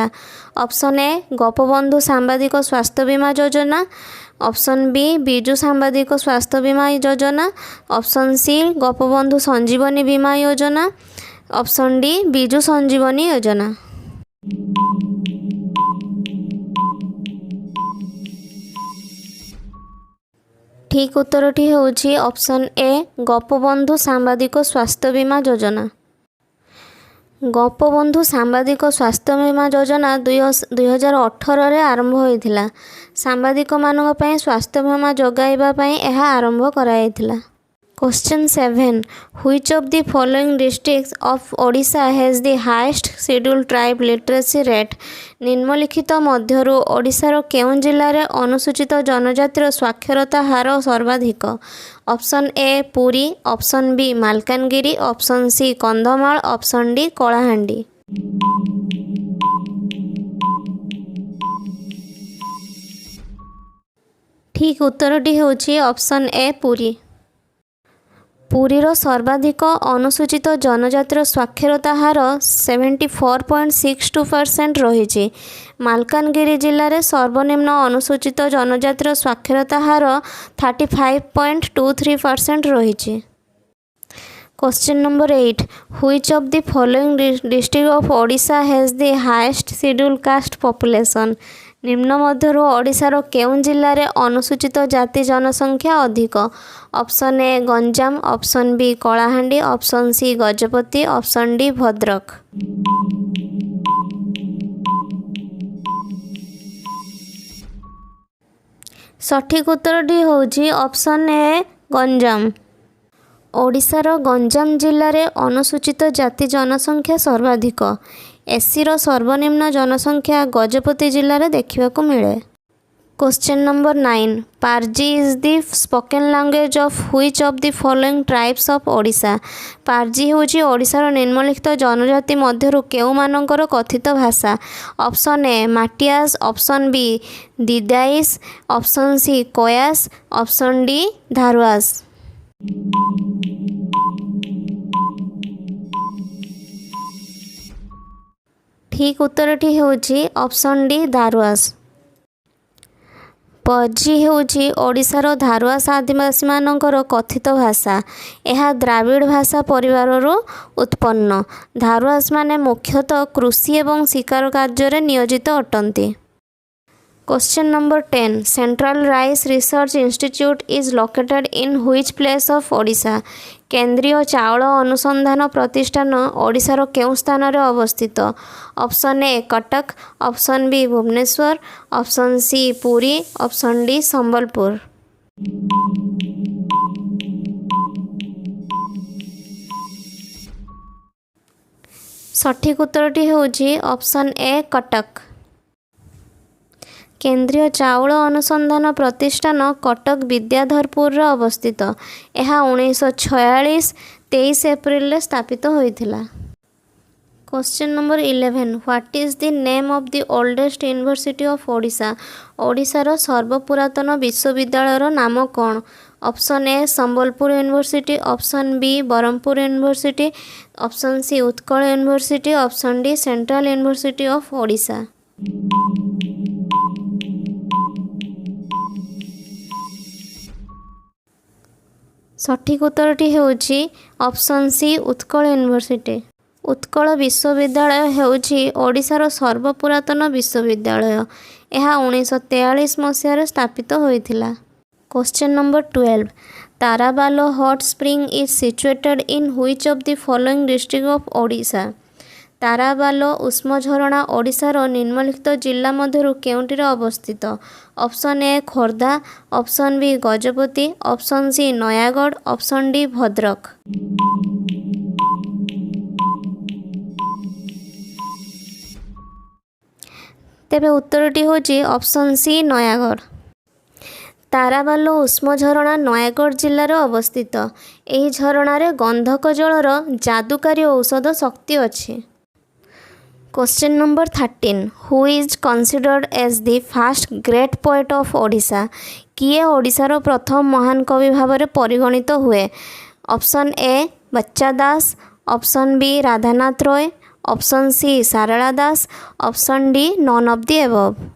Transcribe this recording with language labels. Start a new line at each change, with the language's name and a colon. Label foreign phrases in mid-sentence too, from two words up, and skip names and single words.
Odia: ଅପସନ୍ ଏ ଗୋପବନ୍ଧୁ ସାମ୍ବାଦିକ ସ୍ୱାସ୍ଥ୍ୟ ବୀମା ଯୋଜନା, ଅପସନ୍ ବି ବିଜୁ ସାମ୍ବାଦିକ ସ୍ୱାସ୍ଥ୍ୟ ବୀମା ଯୋଜନା, ଅପସନ୍ ସି ଗୋପବନ୍ଧୁ ସଞ୍ଜୀବନୀ ବୀମା ଯୋଜନା, ଅପସନ୍ ଡି ବିଜୁ ସଞ୍ଜୀବନୀ ଯୋଜନା। ଠିକ୍ ଉତ୍ତରଟି ହେଉଛି ଅପସନ୍ ଏ ଗୋପବନ୍ଧୁ ସାମ୍ବାଦିକ ସ୍ୱାସ୍ଥ୍ୟ ବୀମା ଯୋଜନା। ଗୋପବନ୍ଧୁ ସାମ୍ବାଦିକ ସ୍ୱାସ୍ଥ୍ୟ ବୀମା ଯୋଜନା 2018ରେ ଆରମ୍ଭ ହୋଇଥିଲା। ସାମ୍ବାଦିକମାନଙ୍କ ପାଇଁ ସ୍ୱାସ୍ଥ୍ୟ ବୀମା ଯୋଗାଇବା ପାଇଁ ଏହା ଆରମ୍ଭ କରାଯାଇଥିଲା।
English: Question 7. Which of the following districts of Odisha has the highest scheduled tribe literacy rate?
Odia: ନିମ୍ନଲିଖିତ ମଧ୍ୟରୁ ଓଡ଼ିଶାର କେଉଁ ଜିଲ୍ଲାରେ ଅନୁସୂଚିତ ଜନଜାତିର ସ୍ୱାକ୍ଷରତା ହାର ସର୍ବାଧିକ? ଅପସନ୍ ଏ ପୁରୀ, ଅପସନ୍ ବି ମାଲକାନଗିରି, ଅପସନ୍ ସି କନ୍ଧମାଳ, ଅପସନ୍ ଡି କଳାହାଣ୍ଡି। ଠିକ୍ ଉତ୍ତରଟି ହେଉଛି ଅପସନ୍ ଏ ପୁରୀ। ପୁରୀର ସର୍ବାଧିକ ଅନୁସୂଚିତ ଜନଜାତିର ସ୍ୱାକ୍ଷରତା ହାର 74.62% ରହିଛି। ମାଲକାନଗିରି ଜିଲ୍ଲାରେ ସର୍ବନିମ୍ନ ଅନୁସୂଚିତ ଜନଜାତିର ସ୍ୱାକ୍ଷରତା ହାର 35.23% ରହିଛି।
English: Question number 8. Which of the following district of Odisha has the highest scheduled caste population?
Odia: ନିମ୍ନ ମଧ୍ୟରୁ ଓଡ଼ିଶାର କେଉଁ ଜିଲ୍ଲାରେ ଅନୁସୂଚିତ ଜାତି ଜନସଂଖ୍ୟା ଅଧିକ? ଅପସନ୍ ଏ ଗଞ୍ଜାମ, ଅପସନ୍ ବି କଳାହାଣ୍ଡି, ଅପସନ୍ ସି ଗଜପତି, ଅପସନ୍ ଡି ଭଦ୍ରକ। ସଠିକ୍ ଉତ୍ତରଟି ହେଉଛି ଅପସନ୍ ଏ ଗଞ୍ଜାମ। ଓଡ଼ିଶାର ଗଞ୍ଜାମ ଜିଲ୍ଲାରେ ଅନୁସୂଚିତ ଜାତି ଜନସଂଖ୍ୟା ସର୍ବାଧିକ। ଏସିର ସର୍ବନିମ୍ନ ଜନସଂଖ୍ୟା ଗଜପତି ଜିଲ୍ଲାରେ ଦେଖିବାକୁ ମିଳେ।
English: Question number 9. Parji is the spoken language of which of the following tribes of Odisha?
Odia: ପାର୍ଜି ହେଉଛି ଓଡ଼ିଶାର ନିମ୍ନଲିଖିତ ଜନଜାତି ମଧ୍ୟରୁ କେଉଁମାନଙ୍କର କଥିତ ଭାଷା? ଅପସନ୍ ଏ ମାଟିଆସ୍, ଅପସନ୍ ବି ଦିଦାଇସ୍, ଅପସନ୍ ସି କୟାସ୍, ଅପସନ୍ ଡି ଧାରୁଆସ୍। ଠିକ୍ ଉତ୍ତରଟି ହେଉଛି ଅପସନ୍ ଡି ଧାରୁଆସ୍। ପର୍ଜି ହେଉଛି ଓଡ଼ିଶାର ଧାରୁଆସ୍ ଆଦିବାସୀମାନଙ୍କର କଥିତ ଭାଷା। ଏହା ଦ୍ରାବିଡ଼ ଭାଷା ପରିବାରରୁ ଉତ୍ପନ୍ନ। ଧାରୁଆସ୍ମାନେ ମୁଖ୍ୟତଃ କୃଷି ଏବଂ ଶିକାର କାର୍ଯ୍ୟରେ ନିୟୋଜିତ ଅଟନ୍ତି।
English: Question number 10. Central Rice Research Institute is located in which place of Odisha?
Odia: କେନ୍ଦ୍ରୀୟ ଚାଉଳ ଅନୁସନ୍ଧାନ ପ୍ରତିଷ୍ଠାନ ଓଡ଼ିଶାର କେଉଁ ସ୍ଥାନରେ ଅବସ୍ଥିତ? ଅପସନ୍ ଏ କଟକ, ଅପସନ୍ ବି ଭୁବନେଶ୍ୱର, ଅପସନ୍ ସି ପୁରୀ, ଅପସନ୍ ଡି ସମ୍ବଲପୁର। ସଠିକ୍ ଉତ୍ତରଟି ହେଉଛି ଅପସନ୍ ଏ କଟକ। କେନ୍ଦ୍ରୀୟ ଚାଉଳ ଅନୁସନ୍ଧାନ ପ୍ରତିଷ୍ଠାନ କଟକ ବିଦ୍ୟାଧରପୁରରେ ଅବସ୍ଥିତ। ଏହା 1946 23 ଏପ୍ରିଲରେ ସ୍ଥାପିତ ହୋଇଥିଲା।
English: Question number 11. What is the name of the oldest university of Odisha?
Odia: ଓଡ଼ିଶାର ସର୍ବପୁରାତନ ବିଶ୍ୱବିଦ୍ୟାଳୟର ନାମ କ'ଣ? ଅପସନ୍ ଏ ସମ୍ବଲପୁର ୟୁନିଭର୍ସିଟି, ଅପସନ୍ ବି ବ୍ରହ୍ମପୁର ୟୁନିଭର୍ସିଟି, ଅପସନ୍ ସି ଉତ୍କଳ ୟୁନିଭର୍ସିଟି, ଅପସନ୍ ଡି ସେଣ୍ଟ୍ରାଲ ୟୁନିଭର୍ସିଟି ଅଫ୍ ଓଡ଼ିଶା। ସଠିକ୍ ଉତ୍ତରଟି ହେଉଛି ଅପସନ୍ ସି ଉତ୍କଳ ୟୁନିଭର୍ସିଟି। ଉତ୍କଳ ବିଶ୍ୱବିଦ୍ୟାଳୟ ହେଉଛି ଓଡ଼ିଶାର ସର୍ବପୁରାତନ ବିଶ୍ୱବିଦ୍ୟାଳୟ। ଏହା 1943 ମସିହାରେ ସ୍ଥାପିତ ହୋଇଥିଲା।
English: Question number 12. Tarabalo hot spring is situated in which of the following district of Odisha?
Odia: ତାରାବାଲ ଉଷ୍ମ ଝରଣା ଓଡ଼ିଶାର ନିମ୍ନଲିଖିତ ଜିଲ୍ଲା ମଧ୍ୟରୁ କେଉଁଟିରେ ଅବସ୍ଥିତ? ଅପସନ୍ ଏ ଖୋର୍ଦ୍ଧା, ଅପସନ୍ ବି ଗଜପତି, ଅପସନ୍ ସି ନୟାଗଡ଼, ଅପସନ୍ ଡି ଭଦ୍ରକ। ତେବେ ଉତ୍ତରଟି ହେଉଛି ଅପସନ୍ ସି ନୟାଗଡ଼। ତାରାବାଲ ଉଷ୍ମ ଝରଣା ନୟାଗଡ଼ ଜିଲ୍ଲାରେ ଅବସ୍ଥିତ। ଏହି ଝରଣାରେ ଗନ୍ଧକ ଜଳର ଯାଦୁକାରୀ ଔଷଧ ଶକ୍ତି ଅଛି।
English: Question number 13. Who is considered as the first great poet of Odisha?
Odia: କିଏ ଓଡ଼ିଶାର ପ୍ରଥମ ମହାନ କବି ଭାବରେ ପରିଗଣିତ ହୁଏ? ଅପସନ୍ ଏ ବଚ୍ଚା ଦାସ, ଅପସନ୍ ବି ରାଧାନାଥ ରୟ, ଅପସନ୍ ସି ସାରଳା ଦାସ, ଅପସନ୍ ଡି
English: none of the above.